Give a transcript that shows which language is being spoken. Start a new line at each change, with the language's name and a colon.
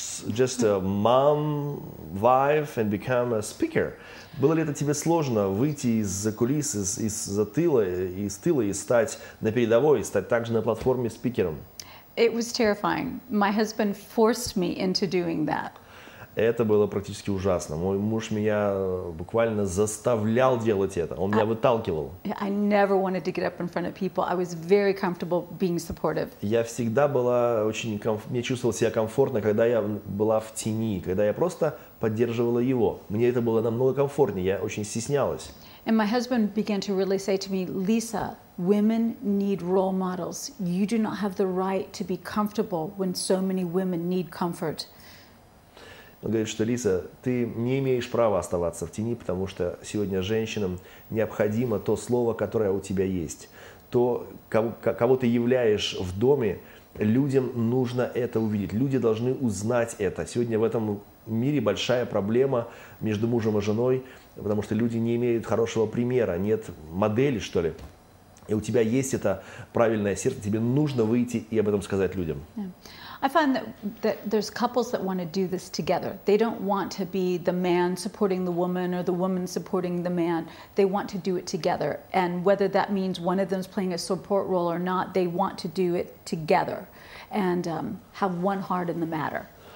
English: Just a mom, wife, and become a speaker.
Russian: Было ли это тебе сложно выйти из-за кулис, из тыла и стать на передовой, стать также на платформе спикером?
English: It was terrifying. My husband forced me into doing that.
Russian: Это было практически ужасно. Мой муж меня буквально заставлял делать это. Он меня выталкивал.
English: I never wanted to get up in front of people. I was very comfortable being supportive.
Russian: Я всегда была мне чувствовал себя комфортно, когда я была в тени, когда я просто поддерживала его. Мне это было намного комфортнее, я очень стеснялась.
English: And my husband began to really say to me, Lisa, women need role models. You do not have the right to be comfortable when so many women need comfort.
Russian: Он говорит, что Лиза, ты не имеешь права оставаться в тени, потому что сегодня женщинам необходимо то слово, которое у тебя есть. То, кого ты являешь в доме, людям нужно это увидеть. Люди должны узнать это. Сегодня в этом мире большая проблема между мужем и женой, потому что люди не имеют хорошего примера, нет модели, что ли. И у тебя есть это правильное сердце, тебе нужно выйти и об этом сказать людям.
English: Yeah. I find that there's couples that want to do this together. They don't want to be the man supporting the woman or the woman supporting the man. They want to do it together. And whether that means one of them's playing a support role or not, they want to do it together and have one heart in the matter.